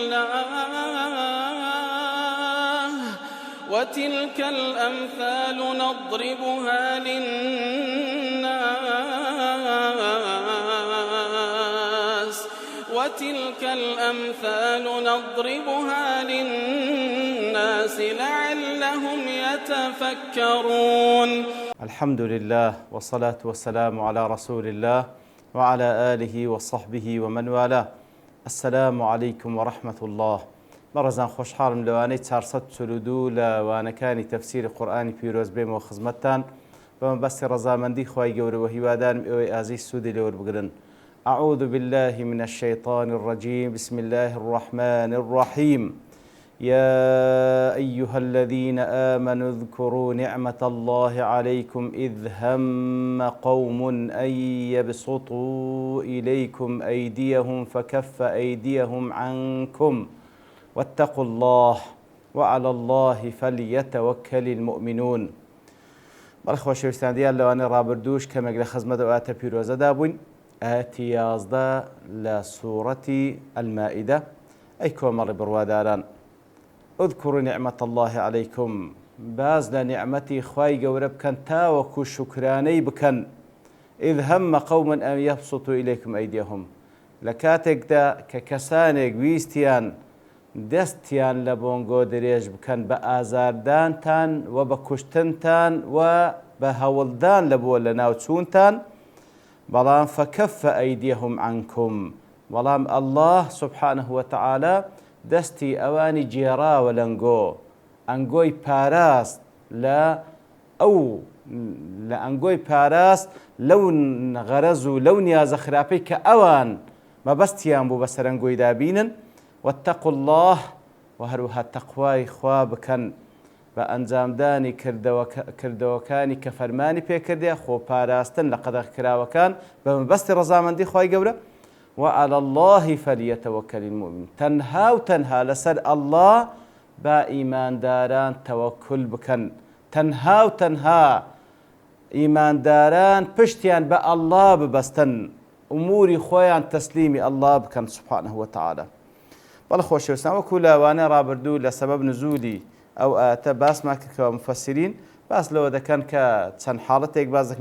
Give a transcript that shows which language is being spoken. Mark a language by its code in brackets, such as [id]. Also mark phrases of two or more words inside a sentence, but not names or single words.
[ar] الله وتلك الأمثال نضربها للناس لعلهم يتفكرون. الحمد لله والصلاة والسلام على رسول الله وعلى آله وصحبه ومن والاه. السلام عليكم ورحمة الله. [ckb] بەڕێزان خۆشحاڵم لەوانەی 442 لەوانەکانی تەفسیری قورئانی پیرۆز بێمەوە خزمەتتان بە مەبەستی ڕەزامەندی خوای گەورەوە هیوادارم ئێوەی ئازیز سوودی لێوەربگرن. [ar] أعوذ بالله من الشيطان الرجيم. بسم الله الرحمن الرحيم. يا أيها الذين آمنوا اذكروا نعمة الله عليكم إذ هم قوم أن يبسطوا إليكم أيديهم فكف أيديهم عنكم واتقوا الله وعلى الله فليتوكل المؤمنون. [ckb] بەڕێخۆ شێویستاندیان لەوانەی ڕابردووش کەمێک لە خزمەتەوە ئاتە پیرۆزەدا بووین. ئاەتی 11 لە سوورەتی ئەلمائیدە. ئەی کۆمەڵی بڕواداران، [ar] اذكروا نعمة الله عليكم، [ckb] باز لنعمتي خواي گەورە بکەن تاوەکو شکرانەی بکەن. [ar] إذ هم قوم أن يبسطوا إليكم أيديهم، [ckb] لە کاتێکدا کە کەسانێک ویستیان دەستیان لە بۆنگۆ درێژ بکەن بە ئازاردانتان و بە کوشتنتان و بە هەوڵدان لە بۆ لە ناوچوونتان، بەڵام [ar] فكف أيديهم عنكم، [ckb] بەڵام [ar] الله سبحانه وتعالى [ckb] دەستی ئەوانی جێراوە لەنگۆ، ئەنگۆی پاراست لە ئەنگۆی پاراست لەو غەرەز و لەو نیازە خراپەی کە ئەوان مەبەستیان بوو بەسەر ئەنگۆی دابینن. [ar] واتقوا الله، [ckb] و هەروەها تەقوای خوا بکەن بە ئەنجامدانی کردەوەکانی کە فەرمانی پێکردێ، خۆپاراستن لە قەدەغکراوەکان بە مەبەستی ڕەزامەندی خوای گەورە. [ar] وعلى الله فليتوكل المؤمن، [ckb] تەنها و تەنها لەسەر الله با ئیمانداران تەوەکل بکەن، تەنها و تەنها ئیمانداران پشتیان بە الله ببەستن، ئوموری خۆیان تەسلیمی الله بکەن [ar] سبحانه وتعالى. [ckb] بەڵێ خۆشەویستان، وەکو لەوانەیە ڕابردوو لە سەبەب نزولی ئەو ئاەتە باسمان کردەوە، مفەسرین باس لەوە دەکەن کە چەند حاڵەتێک باس دەکەن.